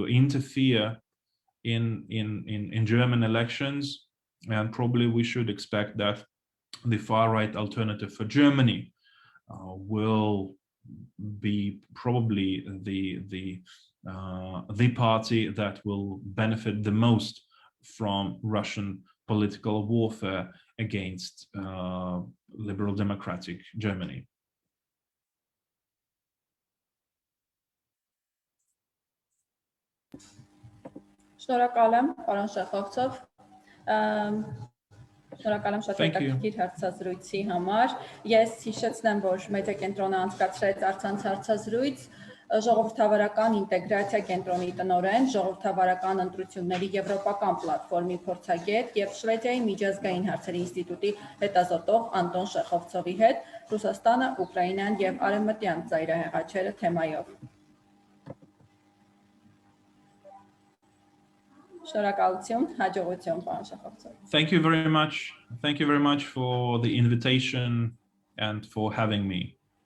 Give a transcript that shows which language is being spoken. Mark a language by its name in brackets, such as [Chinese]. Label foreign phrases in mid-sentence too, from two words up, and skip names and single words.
[English] interfere in German elections, and probably we should expect that the far-right alternative for Germany will be probably the party that will benefit the most from Russian political warfare against liberal democratic Germany. [Armenian] Շնորհակալ եմ, պարոն Շեխովցով։ Շնորհակալ եմ շատ հետաքրքիր հարցազրույցի համար։ Ես հիշեցնեմ, որ մեդիա կենտրոնը անցկացրեց առցանց հարցազրույց ժողովրդավարական ինտեգրացիա կենտրոնի տնօրեն, ժողովրդավարական ընտրությունների եվրոպական պլատֆորմի փորձագետ եւ Շվեդիայի միջազգային հարցերի ինստիտուտի հետազոտող Անտոն Շեխովցովի հետ Ռուսաստանը, Ուկրաինան եւ արևմտյան ծայրահեղ աջերը թեմայով։ Շնորհակալություն, հաջողություն, պարոն Շեխովցով։ [English] Thank you very much. Thank you very much for the invitation and for having me.